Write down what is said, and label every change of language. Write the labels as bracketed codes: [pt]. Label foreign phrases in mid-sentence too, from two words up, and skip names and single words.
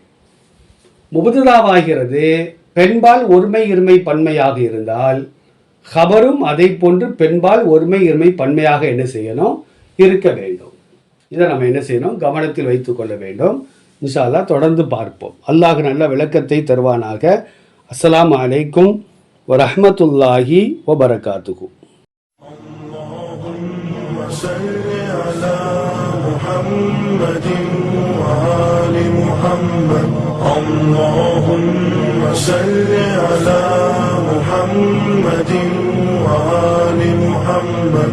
[ta] முபததாவாகிறது பெண்பால் ஒருமை இருமை பன்மையாக இருந்தால் ஹபரும் அதை போன்று பெண்பால் ஒருமை இருமை பன்மையாக என்ன செய்யணும்? இருக்க வேண்டும். இதை நம்ம என்ன செய்யணும், கவனத்தில் வைத்து கொள்ள வேண்டும். [ar] إن شاء الله [ta] தொடர்ந்து பார்ப்போம். அல்லாஹ் நல்ல விளக்கத்தை தருவானாக. [ar] السلام عليكم ورحمة الله وبركاته. صل على محمد وآل محمد. اللهم صل على محمد وآل محمد.